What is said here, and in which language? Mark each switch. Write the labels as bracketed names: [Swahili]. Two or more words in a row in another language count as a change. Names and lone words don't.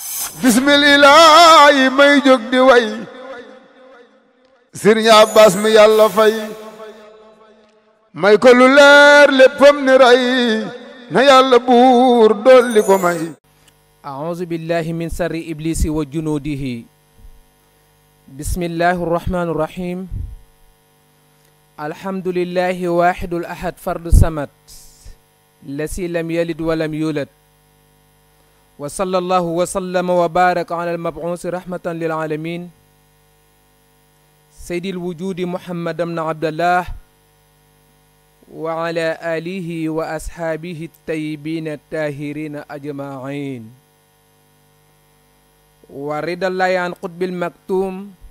[Wolof] bismillaahi may jóg di way Sëriñ Abbas mi yàlla fay may ko lu leer léppam ni ray na yàlla buur dolli ko may [Arabic] أعوذ بالله من شر إبليس وجنوده بسم الله الرحمن الرحيم الحمد لله الواحد الأحد الفرد الصمد الذي لم يلد ولم يولد وصلى الله وسلم وبارك على المبعوث رحمة للعالمين سيد الوجود محمد بن عبد الله وعلى آله وأصحابه الطيبين الطاهرين أجمعين ورضي الله عن قطب المكتوم